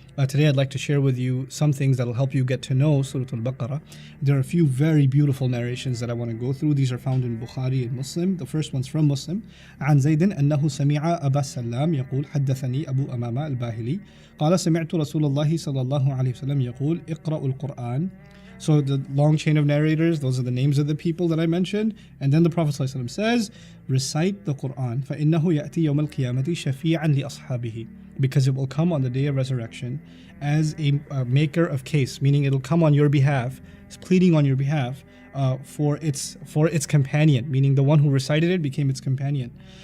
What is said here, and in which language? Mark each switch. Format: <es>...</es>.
<en>Today I'd like to share with you some things that will help you get to know Surah Al-Baqarah. There are a few very beautiful narrations that I want to go through. These are found in Bukhari and Muslim. The first one's from Muslim.</en> <ar>عن زيد أنه سمع أبا السلام يقول حدثني أبو أمامة الباهلي قال سمعت رسول الله صلى الله عليه وسلم يقول اقرأوا القرآن.</ar> <en>So the long chain of narrators, those are the names of the people that I mentioned. And then the Prophet ﷺ says, recite the Qur'an.</en> <ar>فَإِنَّهُ يَأْتِي يَوْمَ الْقِيَامَةِ شَفِيعًا لِأَصْحَابِهِ.</ar> <en>Because it will come on the day of resurrection as a maker of case, meaning it'll come on your behalf, pleading on your behalf for its companion, meaning the one who recited it became its companion.</en>